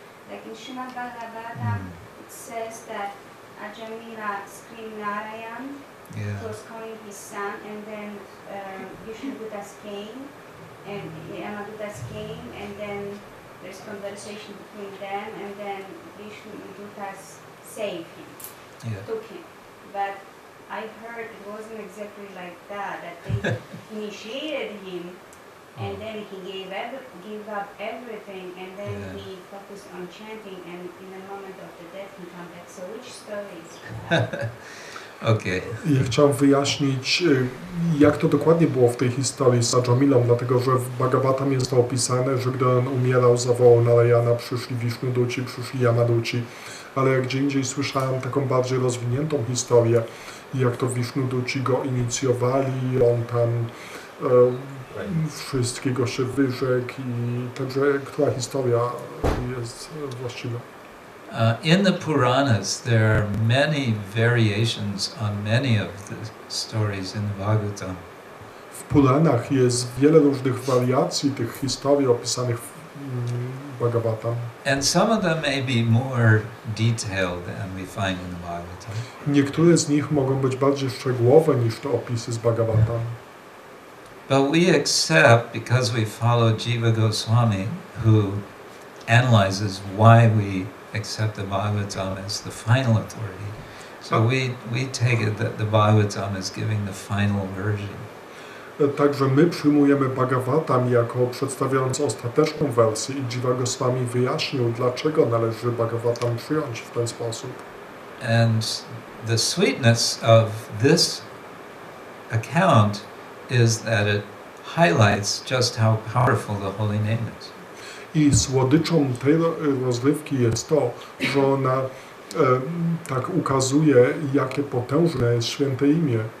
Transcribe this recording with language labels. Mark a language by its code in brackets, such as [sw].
[en] Like in Srimad Bhagavatam, it says that Ajamila screamed Narayan, who was calling his son, and then Vishnudutas came, and Yamadutas came, and then there's conversation between them, and then Vishnudutas saved him, took him. But I heard it wasn't exactly like that they initiated him, and then he gave up everything, and then he focused on chanting, and in the moment of the death he came back. So which story is that? Okay. [pl] Ja chciałem wyjaśnić, jak to dokładnie było w tej historii z Ajamilą, dlatego że w Bhagavatam jest to opisane, że gdy on umierał, zawołał Narayana, przyszli Vishnuduci, przyszli Yamaduci, ale jak gdzie indziej słyszałem taką bardziej rozwiniętą historię, jak to Vishnuduci go inicjowali, on tam wszystkiego się wyrzekł i także która historia jest właściwa. [en] In the Puranas, there are many variations on many of the stories in the Bhagavatam. [pl] W Puranach jest wiele różnych wariacji tych historii opisanych w Bhagavatam. [en] And some of them may be more detailed than we find in the Bhagavatam. [pl] Niektóre z nich mogą być bardziej szczegółowe niż te opisy z Bhagavatam. [en] But we accept, because we follow Jiva Goswami, who analyzes why we accept the Bhagavatam as the final authority. So we take it that the Bhagavatam is giving the final version. [pl] Także my przyjmujemy Bhagavatam jako przedstawiając ostateczną wersję i Jiva Goswami wyjaśnił, dlaczego należy Bhagavatam przyjąć w ten sposób. [en] And the sweetness of this account is that it highlights just how powerful the holy name is. [pl] I słodyczą tej rozrywki jest to, że ona tak ukazuje, jakie potężne jest święte imię.